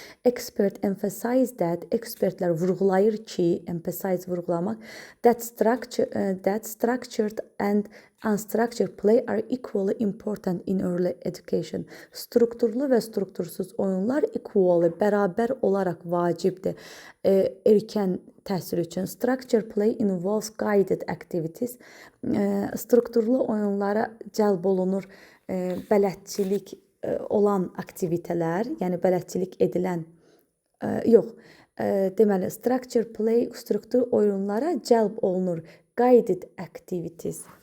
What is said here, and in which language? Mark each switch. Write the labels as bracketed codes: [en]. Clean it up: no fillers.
[en] Expert emphasize that, [az] ekspertlər vurğulayır ki, [en] emphasize [az] vurğulamaq, [en] that structured and unstructured play are equally important in early education. [az] Strukturlu və struktursuz oyunlar [en] equally, [az] bərabər olaraq vacibdir erkən təhsil üçün. [en] Structured play involves guided activities. [az] Strukturlu oyunlara cəlb olunur bələdçilik olan aktivitələr, yəni bələdçilik edilən, deməli, [en] structured play, [az] struktur oyunlara cəlb olunur [en] guided activities.